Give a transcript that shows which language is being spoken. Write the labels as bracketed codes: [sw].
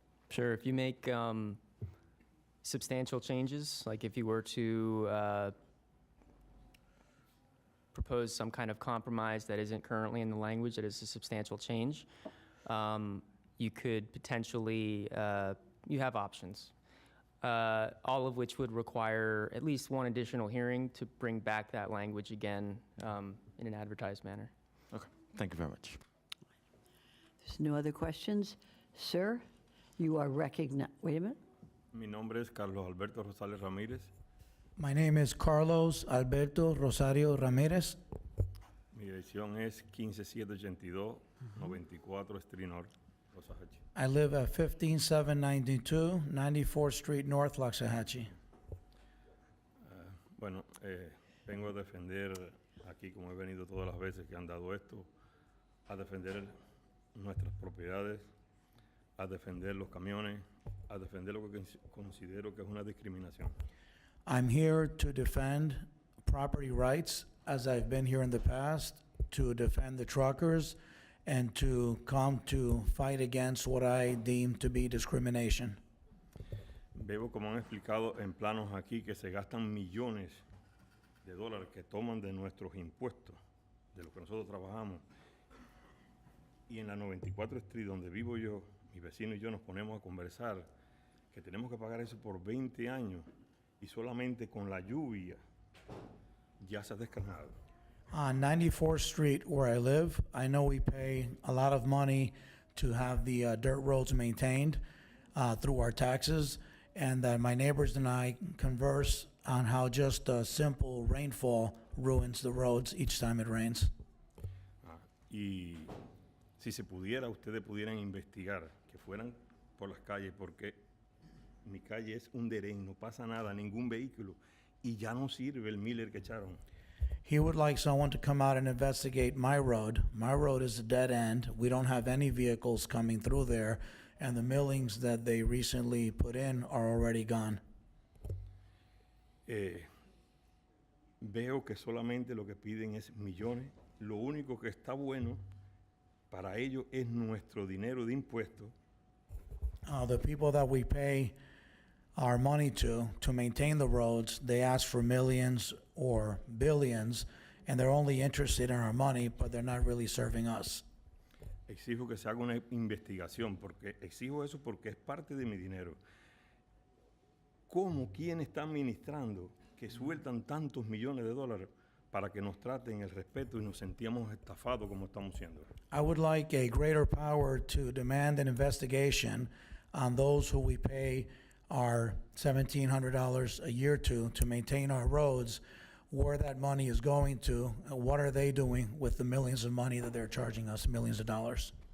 [en] Sure, if you make substantial changes, like if you were to propose some kind of compromise that isn't currently in the language, that is a substantial change, you could potentially, you have options, all of which would require at least 1 additional hearing to bring back that language again in an advertised manner. Okay, thank you very much. There's no other questions. Sir, you are recognized. Wait a minute. [es] Mi nombre es Carlos Alberto Rosales Ramírez. [en] My name is Carlos Alberto Rosario Ramirez. [es] Mi dirección es 15782 94 Street North, Loxahatchee. [en] I live at 15792 94th Street North, Loxahatchee. [es] Vengo a defender aquí, como he venido todas las veces que han dado esto, a defender nuestras propiedades, a defender los camiones, a defender lo que considero que es una discriminación. [en] I'm here to defend property rights, as I've been here in the past, to defend the truckers, and to come to fight against what I deem to be discrimination. [es] Veo como han explicado en planos aquí que se gastan millones de dólares que toman de nuestros impuestos, de lo que nosotros trabajamos. Y en la 94 Street, donde vivo yo, mi vecino y yo nos ponemos a conversar que tenemos que pagar eso por 20 años y solamente con la lluvia ya se ha descarnado. [en] On 94th Street, where I live, I know we pay a lot of money to have the dirt roads maintained through our taxes, and that my neighbors and I converse on how just simple rainfall ruins the roads each time it rains. [es] Y si se pudiera, ustedes pudieran investigar, que fueran por las calles, porque mi calle es un derén, no pasa nada, ningún vehículo, y ya no sirve el Miller que echaron. [en] He would like someone to come out and investigate my road. My road is a dead end. We don't have any vehicles coming through there, and the millings that they recently put in are already gone. [es] Veo que solamente lo que piden es millones. Lo único que está bueno para ellos es nuestro dinero de impuestos. [en] The people that we pay our money to maintain the roads, they ask for millions or billions, and they're only interested in our money, but they're not really serving us. [es] Exijo que se haga una investigación, porque exijo eso porque es parte de mi dinero. ¿Cómo quién está administrando que sueltan tantos millones de dólares para que nos traten el respeto y nos sentíamos estafados como estamos siendo? [en] I would like a greater power to demand an investigation on those who we pay our $1,700 a year to maintain our roads, where that money is going to, and what are they doing with the millions of money that they're charging us, millions of dollars.